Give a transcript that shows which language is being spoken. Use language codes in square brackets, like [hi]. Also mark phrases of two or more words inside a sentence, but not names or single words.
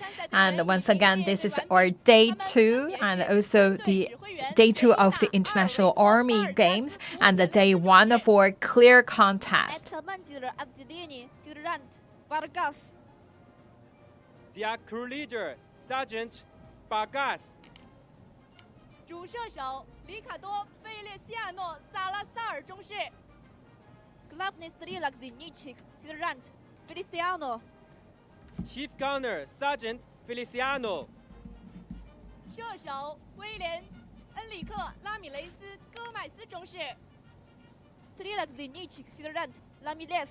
[en] And once again, this is our day 2 and also the day 2 of the International Army Games and the day 1 for clear contest. The crew leader, Sergeant Vargas. [zh] 主射手里卡多·费列西亚诺·萨拉萨尔中士。 [ru] Главный стрелок зенитчик, сержант Feliciano. [en] Chief Gunner, Sergeant Feliciano. [zh] 射手威廉·恩里里克·拉米雷斯·戈麦斯中士， [ru] Стрелок зенитчик сержант Ramirez.